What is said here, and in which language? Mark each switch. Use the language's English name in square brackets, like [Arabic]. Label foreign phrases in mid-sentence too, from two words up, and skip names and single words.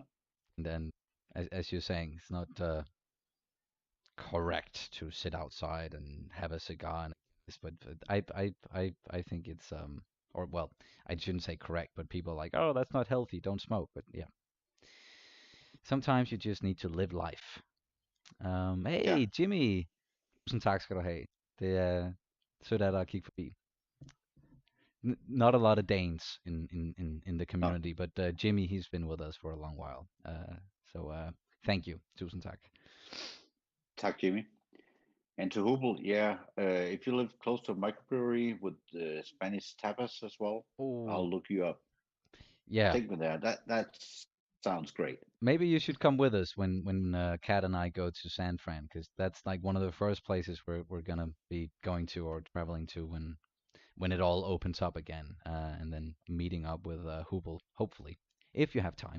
[English] And then as you're saying, it's not correct to sit outside and have a cigar and this, but I think it's or well, I shouldn't say correct, but people are like, "Oh, that's not healthy. Don't smoke." But yeah, sometimes you just need to live life. Yeah, Hey, Jimmy. [Danish] Tusind tak skal du have. Det er sødt af dig at kigge forbi. [English] Not a lot of Danes in the no, community, but Jimmy, he's been with us for a long while. So thank you. [Danish] Tusind tak. tak Jimmy. [English] And to Hubel, yeah, if you live close to a microbrewery with Spanish tapas as well, Oh, I'll look you up. yeah. Take me there. That sounds great. Maybe you should come with us when Kat and I go to San Fran, because that's like one of the first places we're gonna be going to or traveling to when it all opens up again, and then meeting up with Hubel, hopefully, if you have time.